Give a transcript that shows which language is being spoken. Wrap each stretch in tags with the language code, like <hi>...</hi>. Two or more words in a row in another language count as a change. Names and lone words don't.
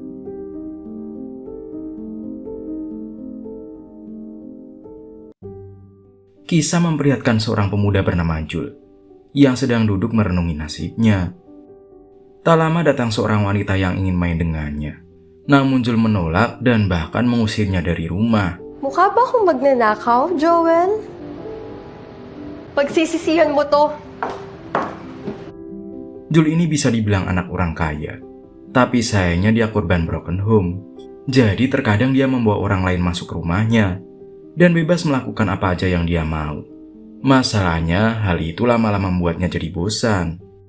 <id>Kisah memperlihatkan seorang pemuda bernama Jul yang sedang duduk merenungi nasibnya. Tak lama datang seorang wanita yang ingin main dengannya. Namun Jul menolak dan bahkan mengusirnya dari rumah.</id> <tl>Mukha ba akong magnanakaw, Joel? Pagsisisihan mo to.</tl> <id>Jul ini bisa dibilang anak orang kaya, tapi sayangnya dia korban</id> <en>broken home.</en> <id>Jadi terkadang dia membawa orang lain masuk ke rumahnya dan bebas melakukan apa aja yang dia mau. Masalahnya, hal itu lama-lama membuatnya jadi bosan.</id>